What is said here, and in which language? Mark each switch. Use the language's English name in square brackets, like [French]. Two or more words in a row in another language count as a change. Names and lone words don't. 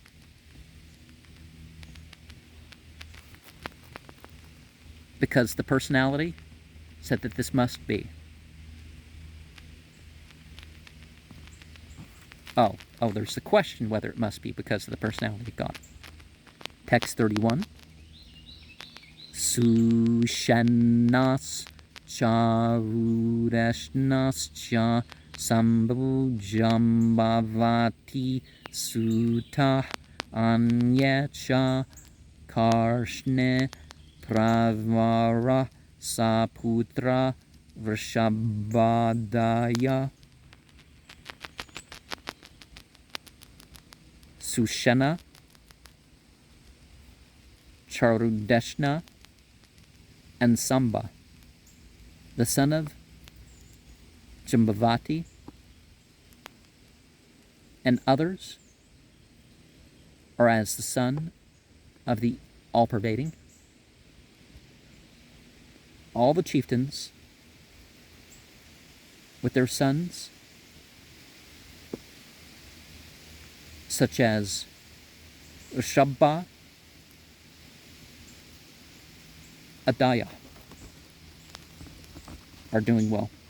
[English] Because the personality said that this must be. Oh, there's the question whether it must be because of the personality of God. Text 31. [Sanskrit] Sushanas charureshnas cha sambhu jambavati sutta anyacha karshne pravara saputra vrishabhadaya. [English] Sushana, Charudeshna, and Samba, the son of Jambavati, and others are as the son of the all-pervading. All the chieftains with their sons, such as Ushabba, Adaya, are doing well.